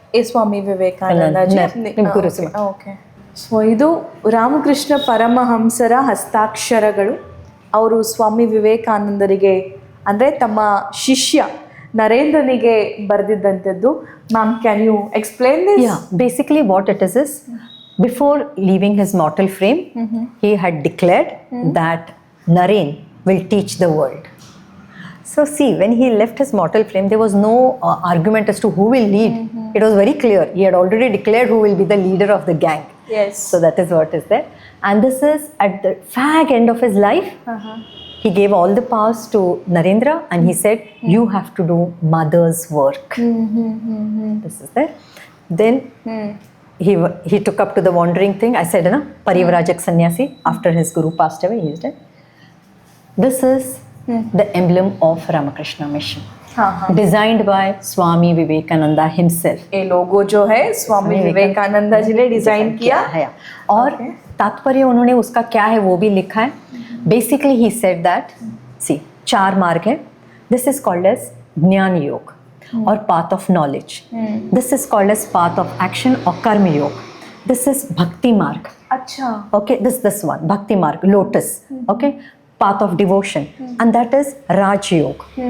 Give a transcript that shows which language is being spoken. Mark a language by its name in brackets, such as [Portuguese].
[Hindi] स्वामी विवेकानंद जी अपने ಗುರು से. [English] Okay. [Kannada] So ಇದು ರಾಮಕೃಷ್ಣ ಪರಮಹಂಸರ ಹಸ್ತಾಕ್ಷರಗಳು. ಅವರು ಸ್ವಾಮಿ ವಿವೇಕಾನಂದರಿಗೆ ಅಂದರೆ ತಮ್ಮ ಶಿಷ್ಯ ನರೇಂದ್ರನಿಗೆ ಬರೆದಿದ್ದಂಥದ್ದು. [English] Ma'am, can you explain this? Yeah, basically what it is before leaving his mortal frame, he had declared that Naren will teach the world. So see, when he left his mortal frame, there was no argument as to who will lead. It was very clear. He had already declared who will be the leader of the gang. Yes. So that is what is there. And this is at the fag end of his life. He gave all the powers to Narendra and he said, you have to do mother's work. This is there. Then he took up to the wandering thing. I said, Parivrajak Sannyasi, after his guru passed away, he is dead. This is the emblem of Ramakrishna Mission. Designed by Swami Vivekananda himself. [Hindi] ये लोगो जो है स्वामी विवेकानंद जी ने design किया है. और तात्पर्य उन्होंने उसका क्या है वो भी लिखा है. [English] Basically he said that, see, [Hindi] 4 मार्ग है. [English] This is called as jnana yoga or path of knowledge. This is called as path of action or karma yoga. This is bhakti marg. [Hindi] अच्छा. [English] Okay, this one, bhakti marg, lotus. Okay, path of devotion, and that is Raj Yoga.